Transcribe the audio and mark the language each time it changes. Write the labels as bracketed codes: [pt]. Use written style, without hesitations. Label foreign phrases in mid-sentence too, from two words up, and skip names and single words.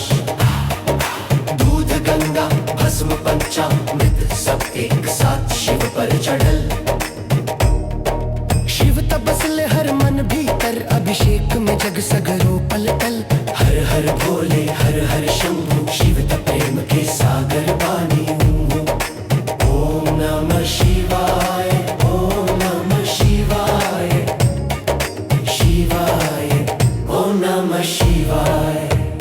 [bho] दूध गंगा भस्म पंचामृत सब एक साथ शिव पर चढ़ल। शिव तपस्ले हर मन भीतर, अभिषेक में जग सगरो पलटल। हर हर भोले हर हर शंभु, शिव त प्रेम के सागर बानी। [sa] ओम नमः शिवाय ओम नमः शिवाय शिवाय ओम नमः शिवाय।